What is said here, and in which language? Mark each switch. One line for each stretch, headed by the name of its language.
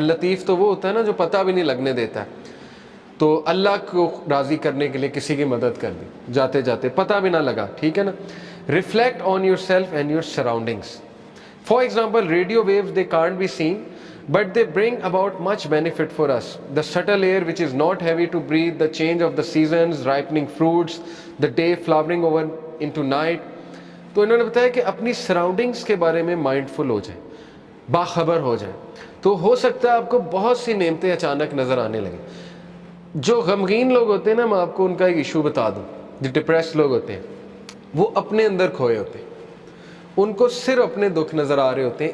Urdu: اللطیف تو وہ ہوتا ہے نا جو پتہ بھی نہیں لگنے دیتا ہے. تو اللہ کو راضی کرنے کے لیے کسی کی مدد کر دی جاتے جاتے, پتہ بھی نہ لگا, ٹھیک ہے نا.
English: Reflect on yourself and your surroundings. For example radio waves they can't be seen but they bring about much benefit for us. The subtle air which is not heavy to breathe, the change of the seasons, ripening fruits, the day flowering over into night.
Urdu: تو انہوں نے بتایا کہ اپنی surroundings کے بارے میں mindful ہو جائیں, باخبر ہو جائیں, تو ہو سکتا ہے آپ کو بہت سی نعمتیں اچانک نظر آنے لگیں. جو غمگین لوگ ہوتے ہیں نا, میں آپ کو ان کا ایک ایشو بتا دوں. جو ڈپریس لوگ ہوتے ہیں وہ اپنے اندر کھوئے ہوتے ہیں, ان کو صرف اپنے دکھ نظر آ رہے ہوتے ہیں.